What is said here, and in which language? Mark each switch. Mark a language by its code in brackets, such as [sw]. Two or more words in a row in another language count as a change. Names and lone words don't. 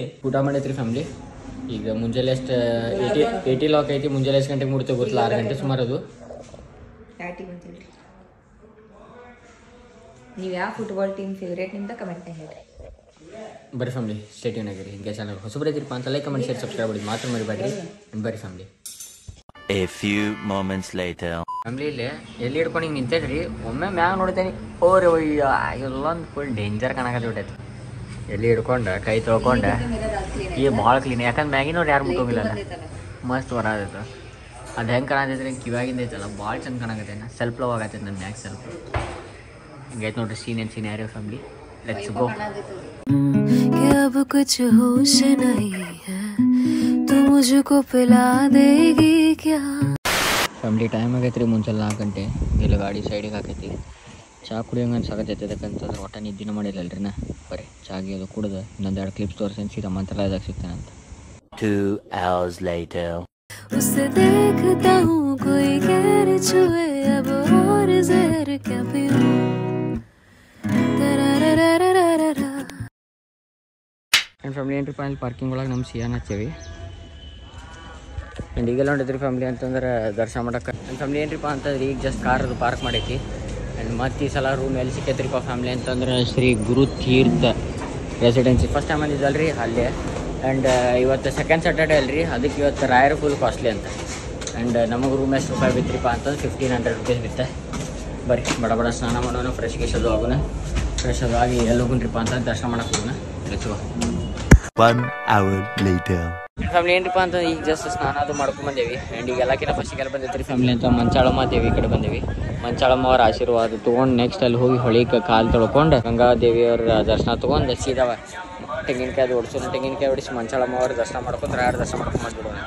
[kn] ಊಟ ಮಾಡೈತ್ರಿ ಫ್ಯಾಮಿಲಿ. ಈಗ ಮುಂಜಾನೆ ಎಷ್ಟು 80 ಲಾಕ್ ಐತಿ. ಮುಂಜಾನೆ ಎಷ್ಟು ಗಂಟೆಗೆ ಮುಡ್ತೇವೆ ಗೊತ್ತಿಲ್ಲ, 6 ಗಂಟೆ ಸುಮಾರು. ಅದು ನೀವು ಯಾವ [en] football team favourite [kn] ನಿಮ್ದು ಕಮೆಂಟ್ ಹೇಳ್ರಿ. ಬರೀ ಫ್ಯಾಮಿಲಿ [en] stay tune [kn] ಆಗಿರಿ. ಹಿಂಗೆ ಚಾನಲ್ ಹೊಸಬರದಿರಪ್ಪ ಅಂತ [en] like comment share subscribe [kn] ಮಾಡೋದು ಮಾತ್ರ ಮರಿಬೇಡ್ರಿ. ಬರೀ ಫ್ಯಾಮಿಲಿ [en] A few moments later. [kn] ಫ್ಯಾಮಿಲಿಲಿ ಎಲ್ಲಿ ಹಿಡ್ಕೊಂಡು ಹಿಂಗೆ ನಿಂತೈತ್ರಿ. ಒಮ್ಮೆ ಮ್ಯಾಗ ನೋಡ್ತೇನೆ ಓರಿ ಒಯ್ಯ ಎಲ್ಲೊಂದು [en] full danger [kn] ಕಾಣಕತ್ತಿ ಬಿಟ್ಟೈತಿ. ಎಲ್ಲಿ ಹಿಡ್ಕೊಂಡು ಕೈ ತೊಳ್ಕೊಂಡು ಈಗ ಭಾಳ ಕ್ಲೀನ್. ಯಾಕಂದ್ರೆ ಮ್ಯಾಗಿನವ್ರು ಯಾರು ಮುಟ್ಟೋಗಿಲ್ಲ, ಮಸ್ತ್ ಬರತೈತೆ. ಅದು ಹೆಂಗೆ ಕಾಣತೈತ್ರಿ, ಕಿವಾಗಿಂದ ಐತಲ್ಲ ಭಾಳ ಚಂದ ಕಾಣಕತ್ತೆ. [en] self love [kn] ಆಗತ್ತೈತೆ ನನ್ನ ಮ್ಯಾಗ ಸೆಲ್ಫ್. ಹಿಂಗೈತೆ ನೋಡ್ರಿ ಸೀನ್ ಯಾರು ಫ್ಯಾಮಿಲಿ. [en] let's go. [hi] अब कुछ होश नहीं है तो मुझको पिला देगी क्या. [en] family time [kn] ಆಗೈತೆ ರೀ. ಮುಂಚೆಲ್ಲ 4 ಗಂಟೆ. ಇಲ್ಲ ಗಾಡಿ ಸೈಡಿಗೆ ಹಾಕೈತಿ. ಚಹಾ ಕುಡಿಯೋಂಗೆ ಅನ್ಸಾಕತ್ತೈತೆ. ಯಾಕಂತಂದ್ರೆ ಒಟ್ಟ ನಿದ್ದಿನ ಮಾಡಿಲ್ಲಲ್ರಿ ನಾ. ಬರೀ ಚಾಗಿ ಅದು ಕುಡ್ದು ಇನ್ನೊಂದು 2 ಕ್ಲಿಪ್ಸ್ ತೋರಿಸಿ ಸೀದಾ ಮಂತ್ರಾಲಯದಾಗ ಸಿಗ್ತಾನಂತ. [en] 2 hours later. [hi] उसे देखता हूँ कोई गैर छुए अब और जहर क्या पीऊं. [en] and family [kn] ಏನ್ರಿಪ್ಪ ಅಲ್ಲಿ ಪಾರ್ಕಿಂಗ್ ಒಳಗೆ ನಮ್ಮ ಸಿಯಾನ ಹಚ್ಚೇವಿ. ಆ್ಯಂಡ್ ಈಗೆಲ್ಲ ಹೊಂಟೈತ್ರಿ ಫ್ಯಾಮಿಲಿ ಅಂತಂದ್ರೆ ದರ್ಶನ ಮಾಡಕ್ಕೆ. [en] and family [kn] ಏನ್ರಿಪ್ಪ ಅಂತಂದ್ರೆ ಈಗ [en] just car [kn] ಅದು ಪಾರ್ಕ್ ಮಾಡೈತಿ. ಆ್ಯಂಡ್ ಮತ್ತೆ ಈ ಸಲ ರೂಮ್ ಎಲ್ಲಿ ಸಿಕ್ಕೈತ್ರಿಪ್ಪ ಫ್ಯಾಮಿಲಿ ಅಂತಂದ್ರೆ ಶ್ರೀ ಗುರು ತೀರ್ಥ ರೆಸಿಡೆನ್ಸಿ. [en] first time [kn] ಅಂದಿದ್ದಲ್ರಿ ಅಲ್ಲೇ. ಆ್ಯಂಡ್ ಇವತ್ತು [en] second Saturday [kn] ಅಲ್ರಿ, ಅದಕ್ಕೆ ಇವತ್ತು ರಾಯರ್ [en] full costly [kn] ಅಂತ. ಆ್ಯಂಡ್ ನಮಗೆ ರೂಮ್ ಎಷ್ಟು ರೂಪಾಯಿ ಬಿತ್ತಿರಿಪ್ಪ ಅಂತಂದ್ರೆ 1500 rupees ಬಿತ್ತೆ. ಬರೀ ಬಡ ಸ್ನಾನ ಮಾಡೋಣ, ಫ್ರೆಶ್ ಅದು ಆಗೋಣ. ಫ್ರೆಶ್ ಅದು ಆಗಿ ಎಲ್ಲಿ ಹೋಗೋಣ್ರಿಪ್ಪ ಅಂತ ದರ್ಶನ ಮಾಡಕ್ಕೆ ಹೋಗೋಣ. [en] let's go. 1 hour later. [kn] ಫ್ಯಾಮಿಲಿ ಏನ್ರಿಪ್ಪ ಅಂತ ಈಗ ಜಸ್ಟ್ ಸ್ನಾನ ಅದು ಮಾಡ್ಕೊಂಡು ಬಂದೇವಿ. ಆ್ಯಂಡ್ ಈಗ ಎಲ್ಲಕ್ಕಿಂತ ಫಸ್ಟಿಗೆಲ್ಲ ಬಂದೈತ್ರಿ ಫ್ಯಾಮಿಲಿ ಅಂತ ಮಂಚಾಳಮ್ಮ ದೇವಿ ಕಡೆ ಬಂದೇವಿ. ಮಂಚಾಳಮ್ಮ ಅವ್ರ ಆಶೀರ್ವಾದ ತೊಗೊಂಡು ನೆಕ್ಸ್ಟ್ ಅಲ್ಲಿ ಹೋಗಿ ಹೊಳಿಗೆ ಕಾಲು ತೊಳ್ಕೊಂಡು ಗಂಗಾದೇವಿಯವ್ರ ದರ್ಶನ ತೊಗೊಂಡು ಸೀದಾ ತೆಂಗಿನಕಾಯಿ ಅದು ಹೊಡ್ಸೋಣ. ತೆಂಗಿನಕಾಯಿ ಹೊಡಿಸಿ ಮಂಚಾಳಮ್ಮ ಅವ್ರ ದರ್ಶನ ಮಾಡ್ಕೊಂಡು ರಾಯರ ದರ್ಶನ ಮಾಡ್ಕೊಂಡು ಬಂದ್ಬಿಡೋಣಂತೆ.